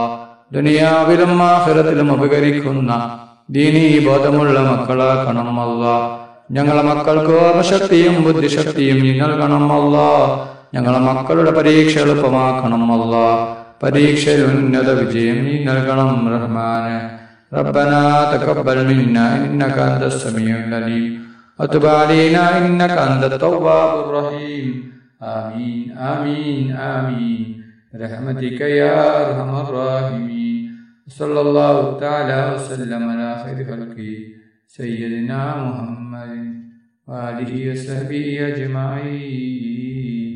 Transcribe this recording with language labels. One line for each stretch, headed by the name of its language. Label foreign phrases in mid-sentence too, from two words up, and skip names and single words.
Malayalam: ദുനിയാവിലും ആഖിറത്തിലും ഉപകരിക്കുന്ന ദീനീ ബോധമുള്ള മക്കളാക്കണം അല്ലാഹ്. ഞങ്ങളെ മക്കൾക്ക് ഓർമ്മശക്തിയും ബുദ്ധിശക്തിയും നീ നൽകണം അല്ലാഹ്. ഞങ്ങളെ മക്കളുടെ പരീക്ഷ എളുപ്പമാക്കണം അല്ലാഹ്. പരീക്ഷയിൽ ഉന്നത വിജയം നീ നൽകണം റഹ്മാനെ.
Arabic: ربنا تقبل منا إنك أنت السميع العليم وتب علينا إنك أنت التواب الرحيم آمين آمين آمين برحمتك يا أرحم الراحمين. صلى الله تعالى وسلم على خير خلقه سيدنا محمد وآله وصحبه أجمعين.